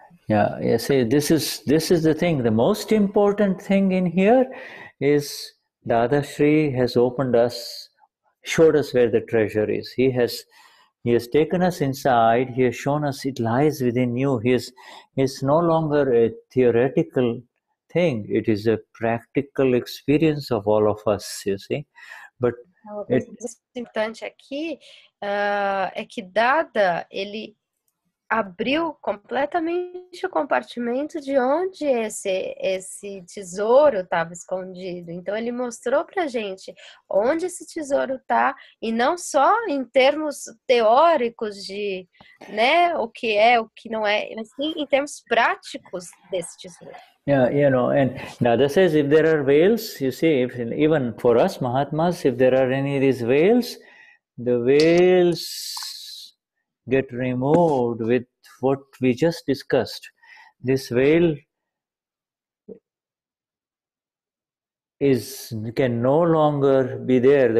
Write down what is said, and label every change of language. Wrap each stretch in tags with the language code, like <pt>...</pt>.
<en>Yeah, yeah. See, this is the thing. The most important thing in here is Dadashri has opened us, showed us where the treasure is. He has taken us inside. He has shown us it lies within you. It's no longer a theoretical thing. It is a practical experience of all of us. You see, but</en> <pt>Uma coisa importante aqui é que Dada, ele abriu completamente o compartimento de onde esse tesouro estava escondido. Então, ele mostrou para gente onde esse tesouro está, e não só em termos teóricos de, né, o que é, o que não é, mas sim em termos práticos desse tesouro.</pt> <en>Yeah, and Dada says if there are veils, you see, even for us Mahatmas, if there are any of these veils, the veils get removed with what we just discussed. This veil can no longer be there.</en>